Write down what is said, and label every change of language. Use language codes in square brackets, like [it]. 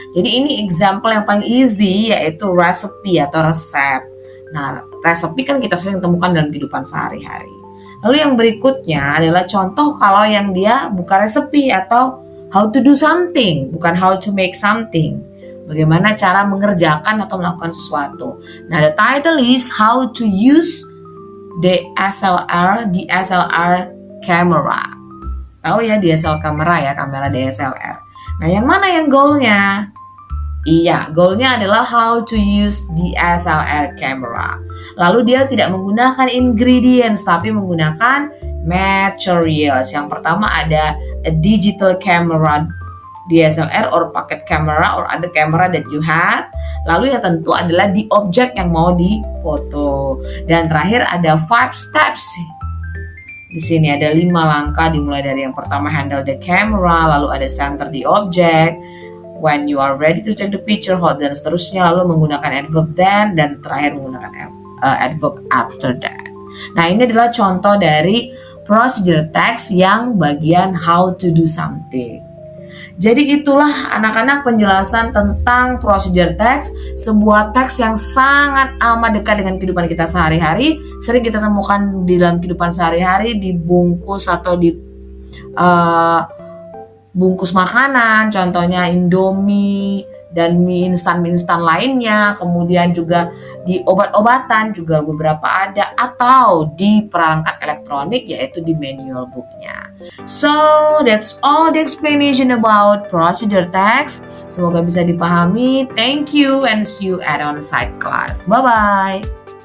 [id] Jadi ini example yang paling easy yaitu recipe atau resep. Nah, recipe kan kita sering temukan dalam kehidupan sehari-hari. Lalu yang berikutnya adalah contoh kalau yang dia bukan recipe atau [en] how to do something, [id] bukan [en] how to make something. [id] Bagaimana cara mengerjakan atau melakukan sesuatu. [en] Nah, the title is How to use the DSLR camera. [id] Tahu ya DSLR kamera ya, kamera DSLR. Nah, yang mana yang goalnya? Iya, goalnya adalah [en] how to use DSLR camera. [id] Lalu dia tidak menggunakan ingredients, tapi menggunakan materials. Yang pertama ada [en] a digital camera DSLR or pocket camera or other camera that you had. [id] Lalu yang tentu adalah di objek yang mau difoto. Dan terakhir ada 5 steps. Di sini ada 5 langkah, dimulai dari yang pertama [en] handle the camera, [id] lalu ada [en] center the object, when you are ready to take the picture, hold, [id] dan seterusnya, lalu menggunakan adverb then, dan terakhir menggunakan adverb after that. Nah, ini adalah contoh dari procedure text yang bagian how to do something. Jadi itulah anak-anak penjelasan tentang procedure text, sebuah teks yang sangat amat dekat dengan kehidupan kita sehari-hari, sering kita temukan di dalam kehidupan sehari-hari, di bungkus atau di bungkus makanan, contohnya Indomie dan mie instan lainnya, kemudian juga di obat-obatan juga beberapa ada, atau di perangkat elektronik yaitu di manual booknya. [en] So that's all the explanation about procedure text. [id] Semoga bisa dipahami. [en] Thank you and see you at on-site class. Bye-bye.